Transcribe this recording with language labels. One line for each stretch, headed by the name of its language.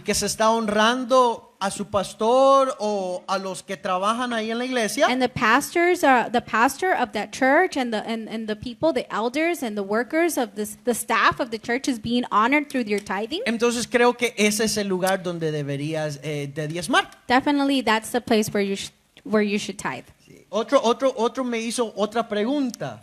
Spanish: y que se está honrando a su pastor o a los que trabajan ahí en la iglesia,
English: and the pastor of that church and the people, the elders and the workers of the staff of the church is being honored through your tithing,
Spanish: entonces creo que ese es el lugar donde deberías de diezmar.
English: definitely that's the place where you should tithe.
Spanish: Otro me hizo otra pregunta.